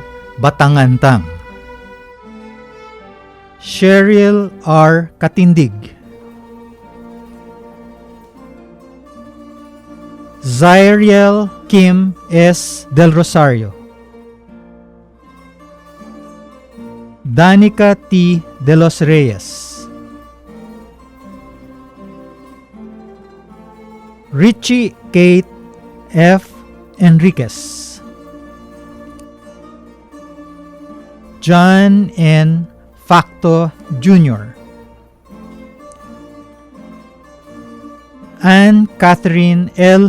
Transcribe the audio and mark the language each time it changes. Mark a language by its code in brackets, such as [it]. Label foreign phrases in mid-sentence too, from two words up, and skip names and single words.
[en] Batangantang, Cheryl R. Katindig, Zyriel Kim S. Del Rosario, Danica T. De Los Reyes, Richie Kate F. Enriquez, John N. Facto Jr., Anne Catherine L.